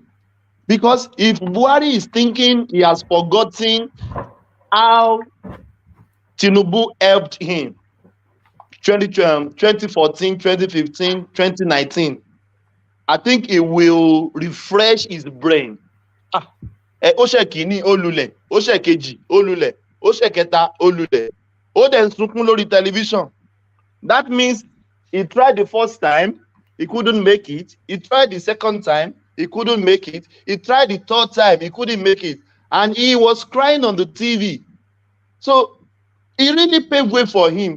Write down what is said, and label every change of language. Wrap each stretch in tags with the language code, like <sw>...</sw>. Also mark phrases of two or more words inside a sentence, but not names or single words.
<en>Because if Buhari is thinking he has forgotten how Tinubu helped him 2014, 2015, 2019, I think it will refresh his brain.</en> <yo>Oshekini olule, Oshekeji olule, Osheketa olule. Then sunkún lórí television.</yo> <en>That means he tried the first time, he couldn't make it. He tried the second time, he couldn't make it. He tried the third time, he couldn't make it. And he was crying on the TV. So he really paved way for him.</en>